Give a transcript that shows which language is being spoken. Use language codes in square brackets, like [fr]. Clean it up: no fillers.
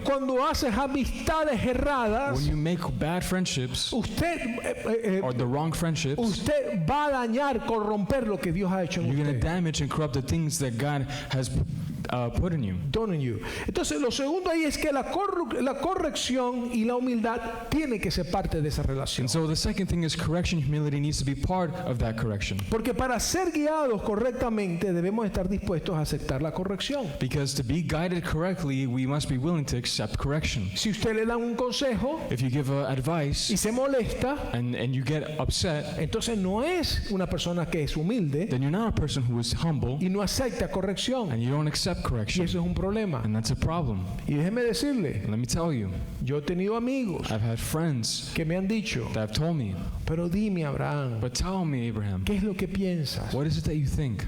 [es] Cuando haces amistades erradas, [en] When you make bad friendships or the wrong friendships, [es] usted va a dañar, corromper lo que Dios ha hecho en [en] you're going to [es] usted. [en] damage and corrupt the things that God has put in you. Done in you. [es] Entonces, lo segundo ahí es que la corrección y la humildad tiene que ser parte de esa relación. [en] And so the second thing is correction. Humility needs to be part of that correction. [es] Porque para ser guiados correctamente debemos estar dispuestos a aceptar la corrección. [en] Because to be guided correctly, we must be willing to accept correction. [es] Si usted le da un consejo [en] If you give advice [es] y se molesta, [en] and you get upset, [es] entonces no es una persona que es humilde [en] then you're not a person who is humble [es] y no acepta corrección. [en] and you don't accept [es] Y [en] correction. [es] eso es un problema. [en] And that's a problem. [es] Y déjeme decirle, [en] And let me tell you, [es] yo he tenido amigos [en] I've had friends [es] que me han dicho, [en] that have told me, [es] pero dime, Abraham, [en] but tell me, Abraham, [es] ¿qué es lo que piensas? [en] what is it that you think?